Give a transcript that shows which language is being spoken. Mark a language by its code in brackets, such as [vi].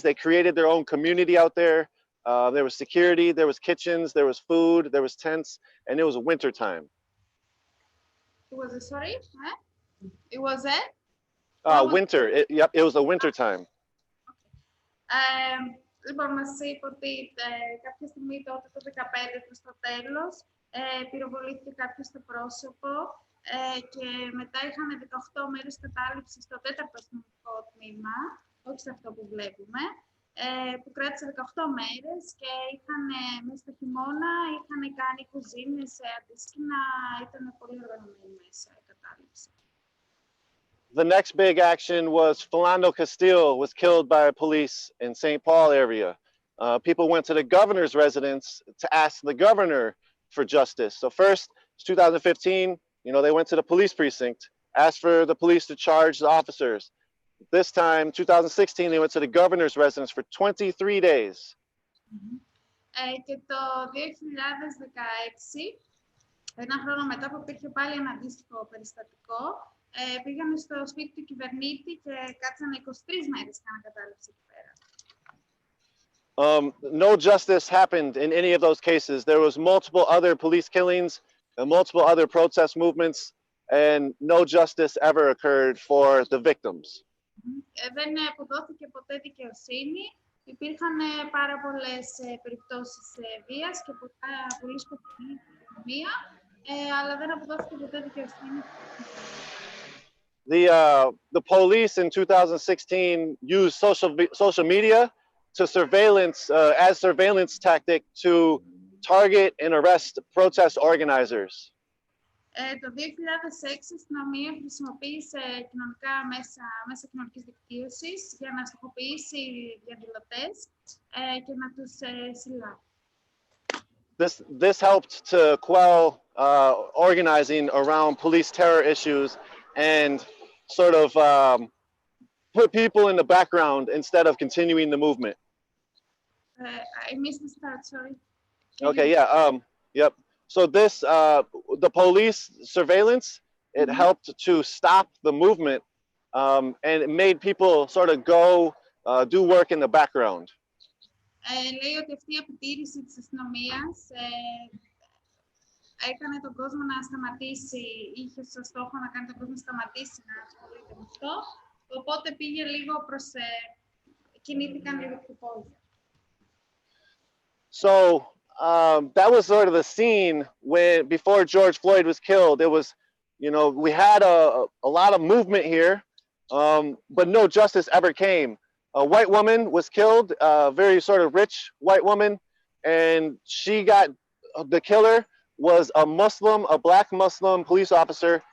[en] They created their own community out there. There was security, there was kitchens, there was food, there was tents, and it was winter time. It was a, sorry? Huh? It was a? Winter. Yep, it was the winter time. Okay. [el] Λοιπόν, μας είπε ότι κάποια στιγμή τότε το 2015 προς το τέλος πυροβολήθηκε κάποιος στο πρόσωπο και μετά είχαν 18 μέρες κατάληψη στο 4ο αστυνομικό τμήμα, όχι σε αυτό που βλέπουμε, που κράτησε 18 μέρες και είχαν μέσα στο χειμώνα, είχαν κάνει κουζίνες αντίσκηνα, ήταν πολύ οργανωμένοι μέσα η κατάληψη. [en] The next big action was Philando Castile was killed by police in St. Paul area. People went to the governor's residence to ask the governor for justice. So first, it's 2015, they went to the police precinct, asked for the police to charge the officers. this time, 2016, they went to the governor's residence for 23 days. [el] Και το 2016, ένα χρόνο μετά που υπήρχε πάλι ένα αντίστοιχο περιστατικό, πήγαν στο σπίτι του κυβερνήτη και κάτσανε 23 μέρες κάναν κατάληψη εκεί πέρα. [en] No justice happened in any of those cases. There was multiple other police killings and multiple other protest movements, and no justice ever occurred for the victims. [el] Δεν αποδόθηκε ποτέ δικαιοσύνη. Υπήρχαν πάρα πολλές περιπτώσεις βίας και πολύ σκοτεινή οικονομία, αλλά δεν αποδόθηκε ποτέ δικαιοσύνη. [en] The police in 2016 used social media to as surveillance tactic to target and arrest protest organizers. [el] Το 2006 η αστυνομία χρησιμοποίησε κοινωνικά μέσα κοινωνικής δικτύωσης για να στοχοποιήσει διαδηλωτές και να τους συλλάβει. [en] This helped to quell organizing around police terror issues and sort of put people in the background instead of continuing the movement. I missed the start, sorry. Okay, yeah, yep. So this, the police surveillance, it helped to stop the movement, and it made people sort of go do work in the background. [el] Λέει ότι αυτή η επιτήρηση της αστυνομίας έκανε τον κόσμο να σταματήσει, είχε στο στόχο να κάνει τον κόσμο να σταματήσει να ασχολείται με αυτό, οπότε πήγε λίγο προς, κινήθηκαν λίγο πιο πόδια. [en] So that was sort of the scene when, before George Floyd was killed. It was, you know, we had a lot of movement here, but no justice ever came. A white woman was killed, a very sort of rich white woman, and the killer was a Muslim, a black Muslim police officer.